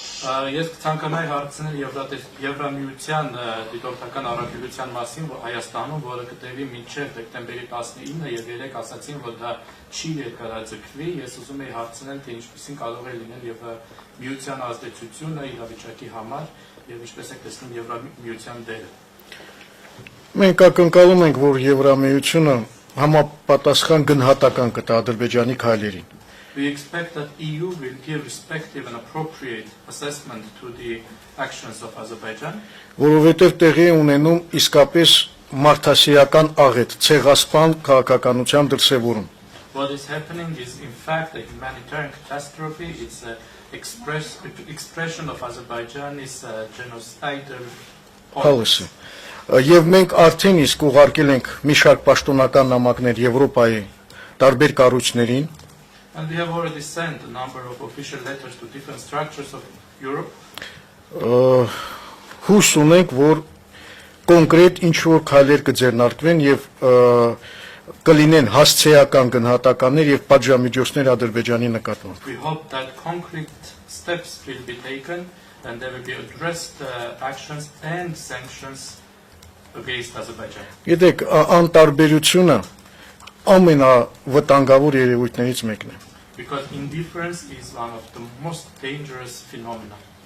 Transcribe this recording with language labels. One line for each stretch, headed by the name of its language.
Armenian: Ես ցանկանայի հարցնել Եվրամիության դիտորդական առաքելության մասին Հայաստանում, որը կտևի մինչև դեկտեմբերի 19-ը եւ երեք ասացին, որ դա չի երկարաձգվի, ես ուզում եի հարցնել, թե ինչպեսին կարող է լինել Եվրամիության ազդեցությունը իրավիճակի համար եւ ինչպես է տեսնում Եվրամիության դերը։ Մենք ակնկալում ենք, որ Եվրամիությունը համապատասխան գնահատական կտա Ադրբեջանի քայլերին։
English: We expect that EU will give respective and appropriate assessment to the actions of Azerbaijan.
Armenian: Որովհետև տեղի է ունենում իսկապես մարդասիրական աղետ, ցեղասպան քաղաքականության դրսևորում։
English: What is happening is in fact a humanitarian catastrophe. It's an expression of Azerbaijan's genocidal policy.
Armenian: Եվ մենք արդեն իսկ ուղարկել ենք մի շարք պաշտոնական նամակներ Եվրոպայի տարբեր կառույցներին։
English: And we have already sent a number of official letters to different structures of Europe.
Armenian: Հույս ունենք, որ կոնկրետ ինչ-որ քայլեր կձեռնարկվեն եւ կլինեն հասցեական գնահատականներ եւ պատժամիջոցներ Ադրբեջանի նկատմամբ։
English: We hope that concrete steps will be taken and there will be addressed actions and sanctions against Azerbaijan.
Armenian: Գիտեք, անտարբերությունը ամենավտանգավոր երևույթներից մեկն է։
English: Because indifference is one of the most dangerous phenomena.